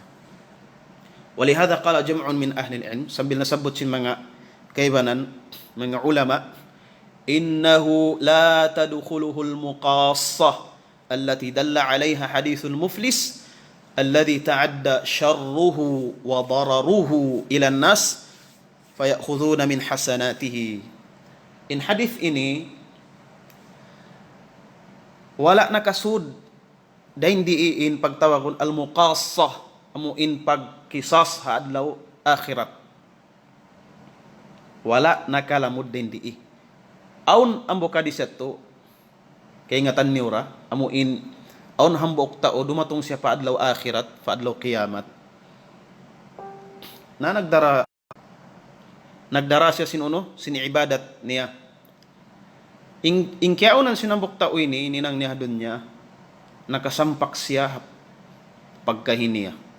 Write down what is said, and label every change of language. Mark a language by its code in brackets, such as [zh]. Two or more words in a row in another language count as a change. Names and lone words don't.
[ar] ولهذا قال جمع من أهل العلم, [tsg] sambil nasabot sin mga kaibanan, mga ulama, [ar] إنه لا تدخله المقاصة التي دل عليها حديث المفلس الذي تعدى شره وضرره إلى الناس فيأخذون من حسناته. [tsg] In hadith ini wala nakasud dain diin pagtawagon al-muqassah, amuin pagkisas ha adlaw akhirat. Wala nakalamod din dii. Aun ambo kadiseto kay ngatan niura amuin aun hambok tao dumatong siya pa adlaw akhirat, pa adlaw kiyamat. Na nagdara siya sinuno siniibadat niya. Ingkiyaunan sinambok tao ini ninang niya dunya, nakasampak siya pagkahiniya.